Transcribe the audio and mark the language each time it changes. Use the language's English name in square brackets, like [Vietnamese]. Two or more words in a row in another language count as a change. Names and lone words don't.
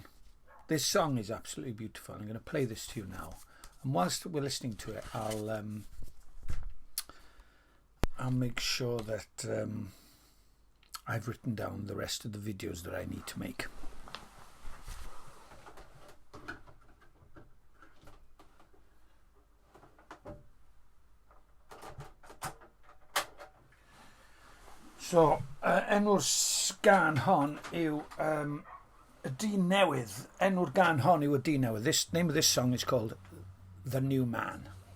[English] This song is absolutely beautiful. I'm going to play this to you now, and whilst we're listening to it, I'll make sure that I've written down the rest of the videos that I need to make. So, [Welsh] enw'r gan hon yw y Dyn Newydd. Enw'r gan hon yw y Dyn Newydd. [English] This name of this song is called The New Man.